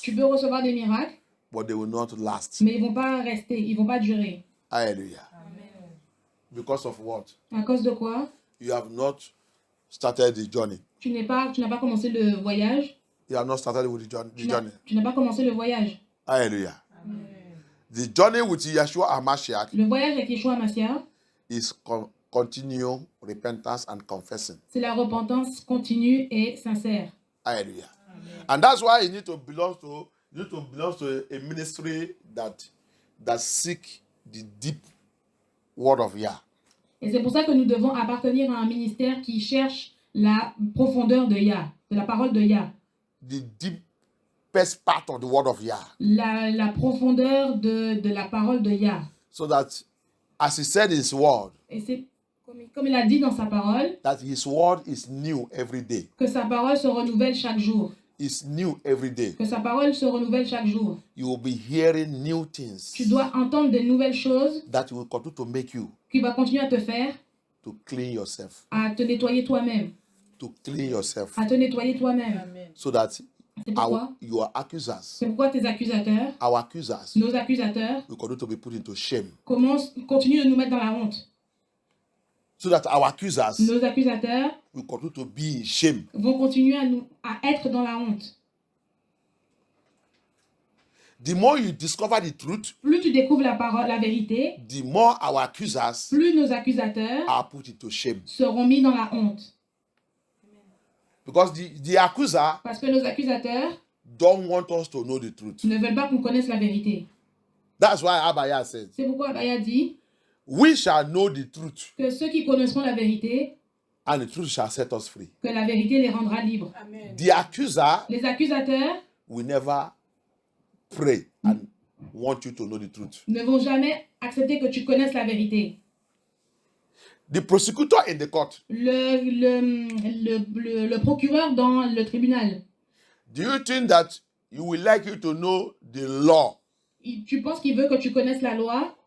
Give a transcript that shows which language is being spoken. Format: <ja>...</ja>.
<fr>Tu peux recevoir des miracles,</fr> <en>but they will not last.</en> <fr>mais ils ne vont pas rester, ils ne vont pas durer.</fr> <en>Hallelujah. Because of what?</en> <fr>À cause de quoi?</fr> <en>You have not started the journey.</en> <fr>Tu n'as pas commencé le voyage.</fr> <en>You have not started with the journey.</en> <fr>Tu n'as pas commencé le voyage. Hallelujah.</fr> <en>The journey with Yeshua HaMashiach</en> <fr>Le voyage avec Yeshua Mashiach,</fr> <en>is continual repentance and confessing.</en> <fr>c'est la repentance continue et sincère. Hallelujah.</fr> <en>And that's why you need to belong to a ministry that seek the deep word of Yah.</en> <fr>Et c'est pour ça que nous devons appartenir à un ministère qui cherche la profondeur de Yah, de la parole de Yah.</fr> <en>The deepest part of the word of Yah.</en> <fr>La profondeur de la parole de Yah.</fr> <en>So that, as he said in his word,</en> <fr>Et c'est comme il a dit dans sa parole,</fr> <en>that his word is new every day.</en> <fr>que sa parole se renouvelle chaque jour.</fr> <en>It's new every day.</en> <fr>Que sa parole se renouvelle chaque jour.</fr> <en>You will be hearing new things</en> <fr>Tu dois entendre de nouvelles choses</fr> <en>that will continue to make you</en> <fr>qui va continuer à te faire,</fr> <en>to clean yourself.</en> <fr>à te nettoyer toi-même.</fr> <en>To clean yourself.</en> <fr>À te nettoyer toi-même. Amen.</fr> <en>So that</en> <fr>C'est pourquoi,</fr> <en>your accusers,</en> <fr>c'est pourquoi tes accusateurs,</fr> <en>our accusers,</en> <fr>nos accusateurs,</fr> <en>will continue to be put into shame.</en> <fr>continuent de nous mettre dans la honte.</fr> <en>So that our accusers</en> <fr>Nos accusateurs</fr> <en>will continue to be in shame.</en> <fr>vont continuer à être dans la honte.</fr> <en>The more you discover the truth,</en> <fr>Plus tu découvres la parole, la vérité,</fr> <en>the more our accusers</en> <fr>plus nos accusateurs</fr> <en>are put into shame.</en> <fr>seront mis dans la honte.</fr> <en>Because the accuser</en> <fr>Parce que nos accusateurs</fr> <en>don't want us to know the truth.</en> <fr>ne veulent pas qu'on connaisse la vérité.</fr> <en>That's why Abaya said,</en> <fr>C'est pourquoi Abaya dit</fr> <en>we shall know the truth,</en> <fr>que ceux qui connaîtront la vérité,</fr> <en>and the truth shall set us free.</en> <fr>que la vérité les rendra libres. Amen.</fr> <en>The accuser</en> <fr>Les accusateurs</fr> <en>will never pray and want you to know the truth.</en> <fr>ne vont jamais accepter que tu connaisses la vérité.</fr> <en>The prosecutor in the court,</en> <fr>Le procureur dans le tribunal,</fr> <en>do you think that you will like you to know the law</en> <fr>tu penses qu'il veut que tu connaisses la loi</fr>